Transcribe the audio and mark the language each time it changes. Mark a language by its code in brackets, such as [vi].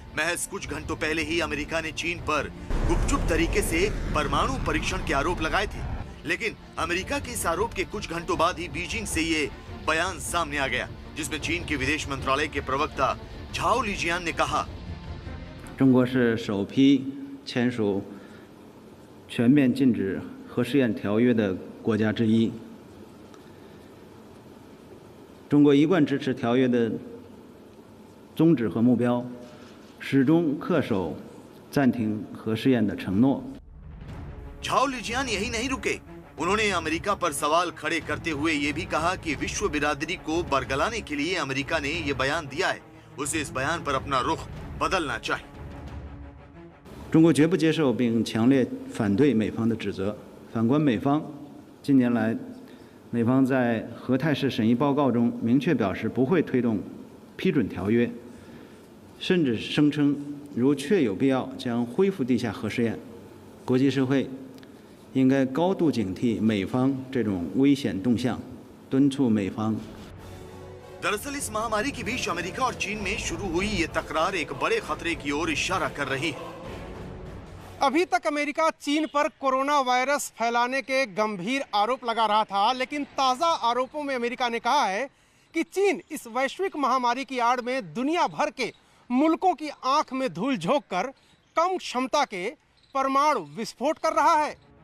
[hi] महज कुछ घंटों पहले ही अमेरिका ने चीन पर गुपचुप तरीके से परमाणु परीक्षण के आरोप लगाए थे, लेकिन अमेरिका के इस आरोप के कुछ घंटों बाद ही बीजिंग से ये बयान सामने आ गया, जिसमें चीन के विदेश मंत्रालय के प्रवक्ता झाओ लिजियान ने कहा, [zh] 中国是首批签署全面禁止核试验条约的国家之一。中国一贯支持条约的宗旨和目标，始终恪守暂停核试验的承诺。 [hi] झाओ लिजियान यही नहीं रुके, उन्होंने अमेरिका पर सवाल खड़े करते हुए ये भी कहा कि विश्व बिरादरी को बरगलाने के लिए अमेरिका ने ये बयान दिया है, उसे इस बयान पर अपना रुख बदलना चाहिए। [zh] 中国绝不接受并强烈反对美方的指责。反观美方，近年来，美方在核态势审议报告中明确表示不会推动批准条约，甚至声称如确有必要将恢复地下核试验。国际社会应该高度警惕美方这种危险动向，敦促美方。 [hi] दरअसल इस महामारी के बीच अमेरिका और चीन में शुरू हुई ये तकरार एक बड़े खतरे की ओर इशारा कर रही है। अभी तक अमेरिका चीन पर कोरोना वायरस फैलाने के गंभीर आरोप लगा रहा था, लेकिन ताज़ा आरोपों में अमेरिका ने कहा है कि चीन इस वैश्विक महामारी की आड़ में दुनिया भर के मुल्कों की आंख में धूल झोंककर कम क्षमता के परमाणु विस्फोट कर रहा है।